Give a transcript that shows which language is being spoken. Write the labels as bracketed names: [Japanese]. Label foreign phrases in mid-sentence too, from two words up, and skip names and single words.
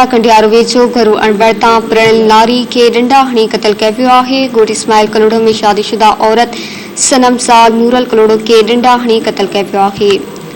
[Sindhi] कंडियारू वेचो घर अणबड़ता प्रणिल नारी के रिंडा हणी कत्ल के वियो आहे। गोट इस्माइल कलोड़ो में शादीशुदा औरत सनम साल नूरल कलोड़ो के रिंडा हणी कत्ल के वियो आहे।